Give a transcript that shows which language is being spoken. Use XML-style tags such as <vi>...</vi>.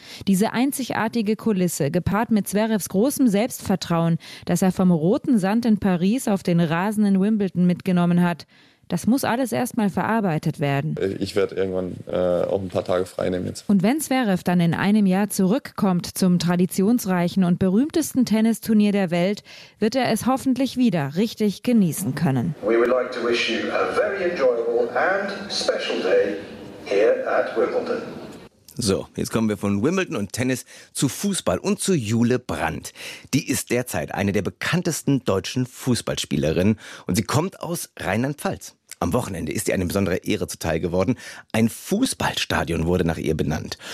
<de>Diese einzigartige Kulisse, gepaart mit Zverevs großem Selbstvertrauen, das er vom roten Sand in Paris auf den Rasen in Wimbledon mitgenommen hat, das muss alles erstmal verarbeitet werden. Ich werde irgendwann auch ein paar Tage frei nehmen jetzt. Und wenn Zverev dann in einem Jahr zurückkommt zum traditionsreichen und berühmtesten Tennisturnier der Welt, wird er es hoffentlich wieder richtig genießen können.</de> <en>We would like to wish you a very enjoyable and special day here at Wimbledon.</en> <de>So, jetzt kommen wir von Wimbledon und Tennis zu Fußball und zu Jule Brandt. Die ist derzeit eine der bekanntesten deutschen Fußballspielerinnen und sie kommt aus Rheinland-Pfalz. Am Wochenende ist ihr eine besondere Ehre zuteil geworden. Ein Fußballstadion wurde nach ihr benannt.</de>